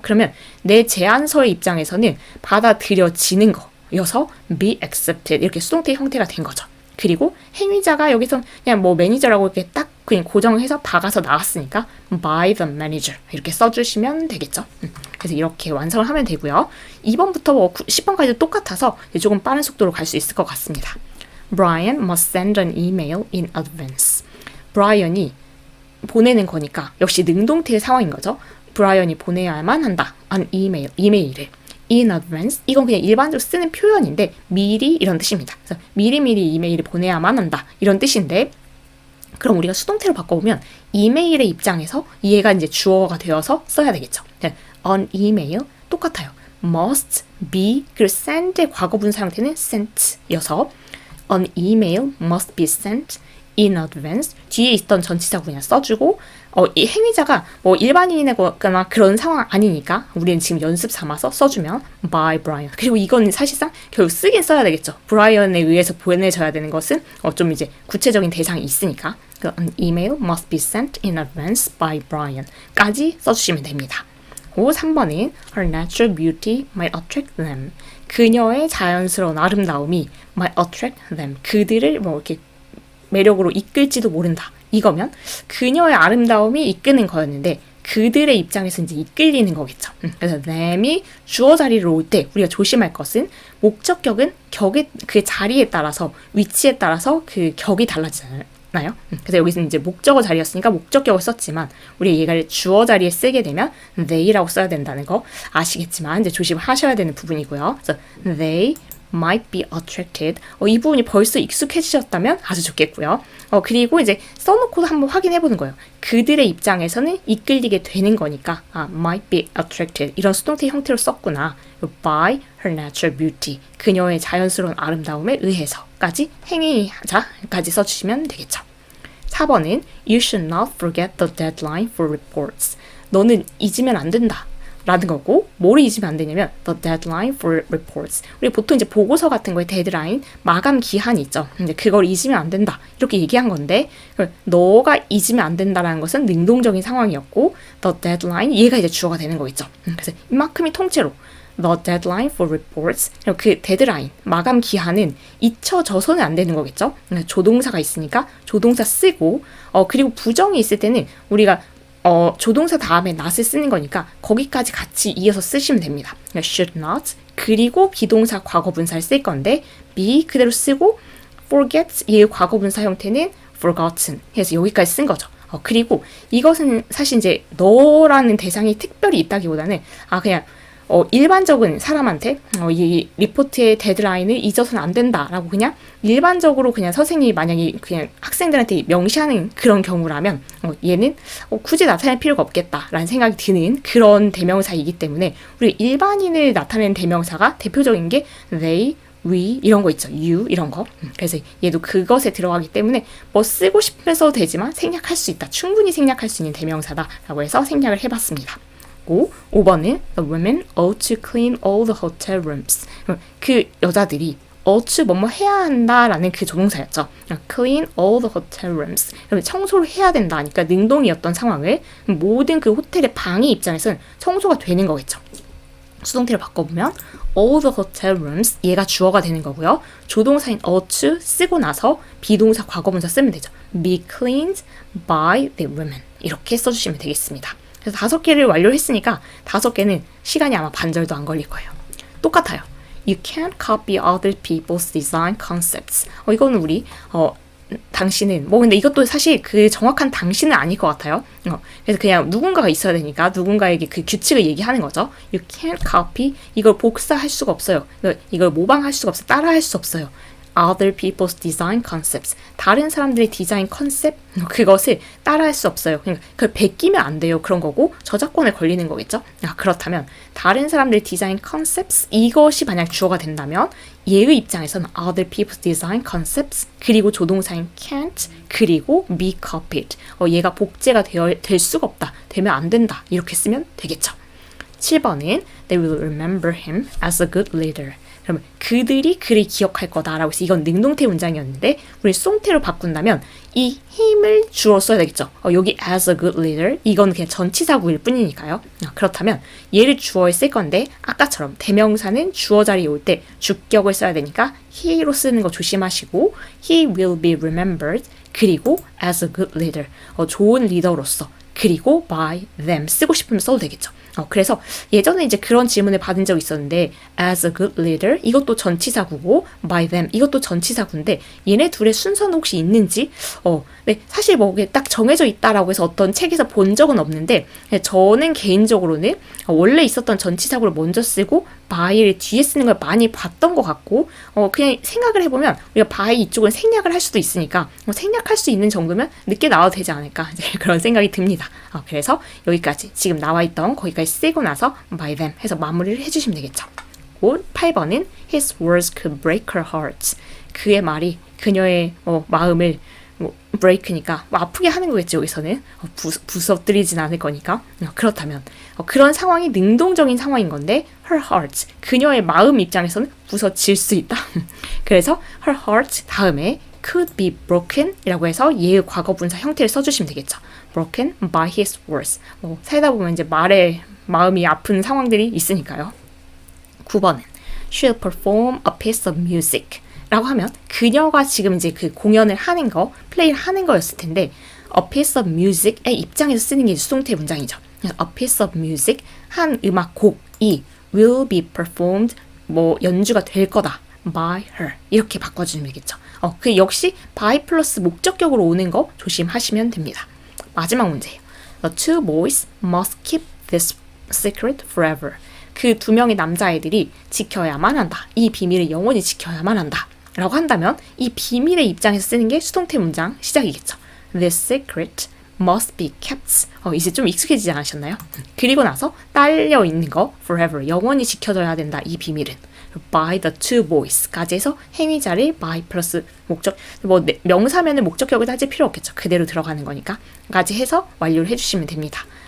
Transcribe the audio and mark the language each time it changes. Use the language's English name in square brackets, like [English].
[Korean] 그러면 내 제안서의 입장에서는 받아들여지는 거여서 [English] be accepted [Korean] 이렇게 수동태 형태가 된 거죠. 그리고 행위자가 여기서 그냥 뭐 매니저라고 이렇게 딱 그냥 고정해서 박아서 나왔으니까 [English] by the manager [Korean] 이렇게 써주시면 되겠죠. 그래서 이렇게 완성을 하면 되고요. 2번부터 뭐 10번까지도 똑같아서 조금 빠른 속도로 갈 수 있을 것 같습니다. [English] Brian must send an email in advance. [Korean] 브라이언이 보내는 거니까 역시 능동태의 상황인 거죠. 브라이언이 보내야만 한다. an 이메일을. [English] in advance [Korean] 이건 그냥 일반적으로 쓰는 표현인데 미리 이런 뜻입니다. 그래서 미리미리 이메일을 보내야만 한다 이런 뜻인데 그럼 우리가 수동태로 바꿔보면 이메일의 입장에서 얘가 이제 주어가 되어서 써야 되겠죠. [English] an email [Korean] 똑같아요. [English] must be 그리고 send의 [Korean] 과거분사 형태는 [English] sent여서 an email must be sent [Korean] in advance 뒤에 있던 전치사구 그냥 써주고 이 행위자가 뭐 일반인이거나 그런 상황 아니니까 우리는 지금 연습 삼아서 써주면 by Brian. 그리고 이건 사실상 결국 쓰긴 써야 되겠죠. 브라이언에 의해서 보내져야 되는 것은 좀 이제 구체적인 대상이 있으니까 [English] an email must be sent in advance by Brian [Korean] 까지 써주시면 됩니다. [English] 고 3번은 her natural beauty might attract them. [Korean] 그녀의 자연스러운 아름다움이 [English] might attract them. [Korean] 그들을 뭐 이렇게 매력으로 이끌지도 모른다. 이거면 그녀의 아름다움이 이끄는 거였는데 그들의 입장에서 이제 이끌리는 거겠죠. 그래서 them이 주어 자리로 올 때 우리가 조심할 것은 목적격은 격의 그 자리에 따라서 위치에 따라서 그 격이 달라지잖아요. 그래서 여기서는 이제 목적어 자리였으니까 목적격을 썼지만 우리 얘가 주어 자리에 쓰게 되면 they라고 써야 된다는 거 아시겠지만 이제 조심하셔야 되는 부분이고요. [English] 그래서 they might be attracted. [Korean] 이 부분이 벌써 익숙해지셨다면 아주 좋겠고요. 그리고 이제 써놓고도 한번 확인해보는 거예요. 그들의 입장에서는 이끌리게 되는 거니까 [English] might be attracted [Korean] 이런 수동태 형태로 썼구나. [English] by her natural beauty [Korean] 그녀의 자연스러운 아름다움에 의해서까지 행위자까지 써주시면 되겠죠. [English] 4번은 You should not forget the deadline for reports. [Korean] 너는 잊으면 안 된다. 라는 거고 뭐를 잊으면 안 되냐면 [English] the deadline for reports. [Korean] 우리 보통 이제 보고서 같은 거에 데드라인, 마감 기한이 있죠. 근데 그걸 잊으면 안 된다. 이렇게 얘기한 건데 너가 잊으면 안 된다라는 것은 능동적인 상황이었고 the deadline 얘가 이제 주어가 되는 거겠죠. 그래서 이만큼이 통째로 [English] the deadline for reports. [Korean] 그 데드라인, 마감 기한은 잊혀져서는 안 되는 거겠죠. 조동사가 있으니까 조동사 쓰고 그리고 부정이 있을 때는 우리가 조동사 다음에 not을 쓰는 거니까 거기까지 같이 이어서 쓰시면 됩니다. should not 그리고 비동사 과거분사를 쓸 건데 be 그대로 쓰고 forget 얘의 과거분사 형태는 forgotten 해서 여기까지 쓴 거죠. 그리고 이것은 사실 이제 너라는 대상이 특별히 있다기보다는 그냥 일반적인 사람한테 이 리포트의 데드라인을 잊어서는 안 된다라고 그냥 일반적으로 그냥 선생님이 만약에 그냥 학생들한테 명시하는 그런 경우라면 얘는 굳이 나타낼 필요가 없겠다라는 생각이 드는 그런 대명사이기 때문에 우리 일반인을 나타내는 대명사가 대표적인 게 they, we 이런 거 있죠. you 이런 거. 그래서 얘도 그것에 들어가기 때문에 뭐 쓰고 싶으면 써도 되지만 생략할 수 있다. 충분히 생략할 수 있는 대명사다라고 해서 생략을 해봤습니다. [English] 5번은 The women ought to clean all the hotel rooms. [Korean] 그 여자들이 ought to 뭐뭐 해야 한다라는 그 조동사였죠. [English] clean all the hotel rooms. [Korean] 청소를 해야 된다 하니까 능동이었던 상황을 모든 그 호텔의 방의 입장에서는 청소가 되는 거겠죠. 수동태를 바꿔보면 [English] all the hotel rooms [Korean] 얘가 주어가 되는 거고요. 조동사인 ought to 쓰고 나서 비동사 과거분사 쓰면 되죠. [English] be cleaned by the women [Korean] 이렇게 써주시면 되겠습니다. 그래서 5개를 완료했으니까 5개는 시간이 아마 반절도 안 걸릴 거예요. 똑같아요. [English] You can't copy other people's design concepts. [Korean] 이거는 우리 당신은 근데 이것도 사실 그 정확한 당신은 아닐 것 같아요. 그래서 그냥 누군가가 있어야 되니까 누군가에게 그 규칙을 얘기하는 거죠. [English] You can't copy [Korean] 이걸 복사할 수가 없어요. 이걸 모방할 수가 없어요. 따라할 수 없어요. [English] Other people's design concepts. [Korean] 다른 사람들의 디자인 컨셉 그것을 따라할 수 없어요. 그러니까 그걸 베끼면 안 돼요. 그런 거고 저작권에 걸리는 거겠죠. 그렇다면 다른 사람들의 디자인 concepts 이것이 만약 주어가 된다면 얘의 입장에서는 [English] other people's design concepts [Korean] 그리고 조동사인 can't 그리고 [English] be copied. [Korean] 얘가 복제가 될 수가 없다. 되면 안 된다. 이렇게 쓰면 되겠죠. [English] 7번은 They will remember him as a good leader. [Korean] 그러면 그들이 그를 기억할 거다라고 해서 이건 능동태 문장이었는데 우리 수동태로 바꾼다면 이 힘을 주어 써야 되겠죠. 여기 as a good leader 이건 그냥 전치사구일 뿐이니까요. 그렇다면 얘를 주어에 쓸 건데 아까처럼 대명사는 주어 자리에 올 때 주격을 써야 되니까 he로 쓰는 거 조심하시고 [English] he will be remembered 그리고 as a good leader [Korean] 좋은 리더로서 그리고 by them 쓰고 싶으면 써도 되겠죠. 그래서 예전에 이제 그런 질문을 받은 적이 있었는데 [English] as a good leader [Korean] 이것도 전치사구고 by them 이것도 전치사구인데 얘네 둘의 순서는 혹시 있는지 네, 사실 뭐 딱 정해져 있다라고 해서 어떤 책에서 본 적은 없는데 저는 개인적으로는 원래 있었던 전치사구를 먼저 쓰고 by를 뒤에 쓰는 걸 많이 봤던 것 같고 그냥 생각을 해보면 우리가 by 이쪽은 생략을 할 수도 있으니까 생략할 수 있는 정도면 늦게 나와도 되지 않을까 이제 그런 생각이 듭니다. 그래서 여기까지 지금 나와 있던 거기까지 쓰고 나서 by them 해서 마무리를 해주시면 되겠죠. [English] 8번은 His words could break her heart. [Korean] 그의 말이 그녀의 마음을 뭐 break니까 뭐 아프게 하는 거겠죠. 여기서는 부서뜨리진 않을 거니까. 그렇다면 그런 상황이 능동적인 상황인 건데 her heart, 그녀의 마음 입장에서는 부서질 수 있다. 그래서 her heart 다음에 [English] could be broken [Korean] 이라고 해서 예의 과거분사 형태를 써주시면 되겠죠. [English] broken by his words. [Korean] 살다 보면 이제 말에 마음이 아픈 상황들이 있으니까요. 9번은 [English] she'll perform a piece of music [Korean] 라고 하면 그녀가 지금 이제 그 공연을 하는 거, 플레이를 하는 거였을 텐데 a piece of music의 입장에서 쓰는 게 수동태 문장이죠. a piece of music, 한 음악 곡이 [English] will be performed, [Korean] 뭐 연주가 될 거다. by her 이렇게 바꿔주면 되겠죠. 그 역시 by 플러스 목적격으로 오는 거 조심하시면 됩니다. 마지막 문제예요. [English] The two boys must keep this secret forever. [Korean] 그 두 명의 남자애들이 지켜야만 한다. 이 비밀을 영원히 지켜야만 한다. 라고 한다면 이 비밀의 입장에서 쓰는 게 수동태 문장 시작이겠죠. [English] This secret must be kept. [Korean] 이제 좀 익숙해지지 않으셨나요? 그리고 나서 딸려 있는 거 forever, 영원히 지켜져야 된다. 이 비밀은 [English] by the two boys [Korean] 까지 해서 행위자를 by 플러스 목적, 뭐 명사면은 목적격을 따질 필요 없겠죠. 그대로 들어가는 거니까 까지 해서 완료를 해주시면 됩니다.